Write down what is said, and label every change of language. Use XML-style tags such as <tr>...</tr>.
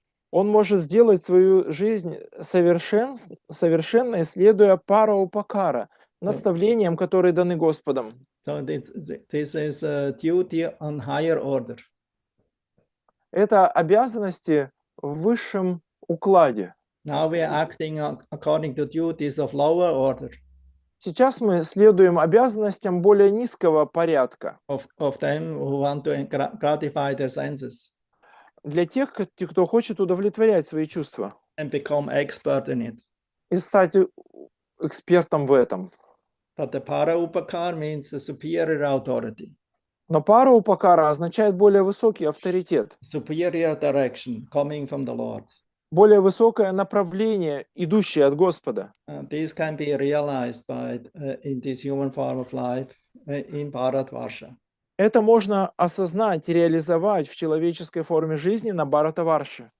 <ru>он может сделать свою жизнь совершенной, следуя пара-упакара, наставлениям, которые даны Господом.</ru> <en>So this is a duty on higher order.</en> <ru>Это обязанности в высшем укладе.</ru> <en>Now we are acting according to duties of lower order.</en> <ru>Сейчас мы следуем обязанностям более низкого порядка.</ru> <en>Of them who want to gratify their senses.</en> <ru>Для тех, кто хочет удовлетворять свои чувства.</ru> <en>And become expert in it.</en> <ru>И стать экспертом в этом.</ru> <en>But the para-upakar means a superior authority.</en> <ru>Но пара-упакара означает более высокий авторитет.</ru> <en>Superior direction coming from the Lord.</en> <ru>Более высокое направление, идущее от Господа.</ru> <en>This can be realized in this human form of life in Bharatvarsha.</en> <ru>Это можно осознать, реализовать в человеческой форме жизни на Бхаратаварше.</ru>